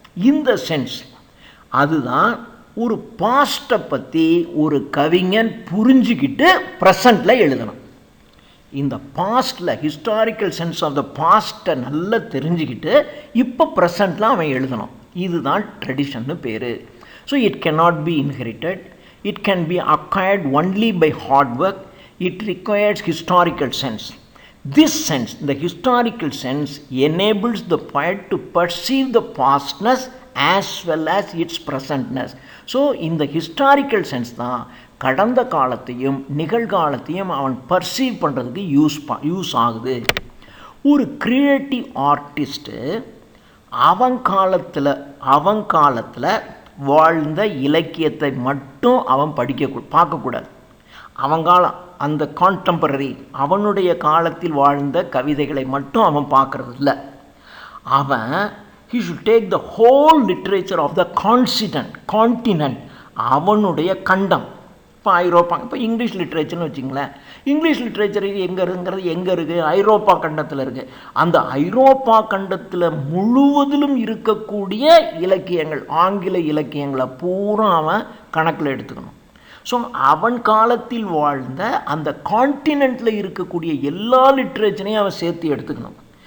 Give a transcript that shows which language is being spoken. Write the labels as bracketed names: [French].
[Tamil] இந்த சென்ஸ் அதுதான் ஒரு பாஸ்ட்டை பற்றி ஒரு கவிஞன் புரிஞ்சுக்கிட்டு ப்ரெசண்டில் எழுதணும். இந்த பாஸ்டில் ஹிஸ்டாரிக்கல் சென்ஸ் ஆஃப் த பாஸ்ட்டை நல்லா தெரிஞ்சுக்கிட்டு இப்போ ப்ரெசண்டில் அவன் எழுதணும். இதுதான் ட்ரெடிஷன்னு பேர். [English] So it cannot be inherited. It can be acquired only by hard work. It requires historical sense. This sense, the historical sense, enables the poet to perceive the pastness as well as its presentness. [Tamil] So இந்த historical sense தான் கடந்த காலத்தையும் நிகழ்காலத்தையும் அவன் perceive பண்ணுறதுக்கு use ஆகுது. ஒரு creative artist அவன் காலத்தில் வாழ்ந்த இலக்கியத்தை மட்டும் அவன் பார்க்கக்கூடாது. அவன் காலம், அந்த கான்டெம்பரரி, அவனுடைய காலத்தில் வாழ்ந்த கவிதைகளை மட்டும் அவன் பார்க்கறது இல்லை. அவன் [English] he should take the whole literature of the continent, [Tamil] அவனுடைய கண்டம். இப்போ ஐரோப்பா, இப்போ இங்கிலீஷ் லிட்ரேச்சர்னு வச்சிங்களேன். இங்கிலீஷ் லிட்ரேச்சர் எங்கே இருக்குது? ஐரோப்பா கண்டத்தில் இருக்குது. அந்த ஐரோப்பா கண்டத்தில் முழுவதிலும் இருக்கக்கூடிய இலக்கியங்கள், ஆங்கில இலக்கியங்களை பூரா அவன் கணக்கில் எடுத்துக்கணும். ஸோ அவன் காலத்தில் வாழ்ந்த அந்த கான்டினென்ட்டில் இருக்கக்கூடிய எல்லா லிட்ரேச்சரையும் அவன் சேர்த்து எடுத்துக்கணும்.